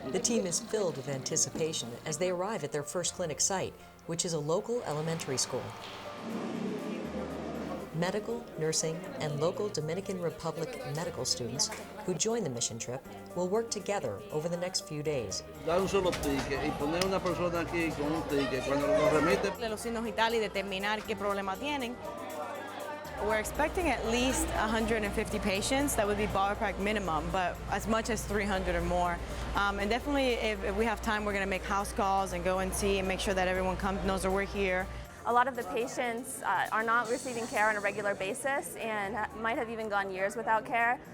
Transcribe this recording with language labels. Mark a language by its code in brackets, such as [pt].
[en] The team is filled with anticipation as they arrive at their first clinic site, which is a local elementary school. Medical, nursing, and local Dominican Republic medical students who join the mission trip will work together over the next few days. [es] Dar un solo ticket y poner una persona aquí con un ticket. Cuando lo remite, De los signos vitales y determinar qué problema tienen. [en] We're expecting at least 150 patients. That would be ballpark minimum, but as much as 300 or more. And definitely, if we have time, we're going to make house calls and go and see and make sure that everyone knows that we're here. A lot of the patients are not receiving care on a regular basis and might have even gone years without care.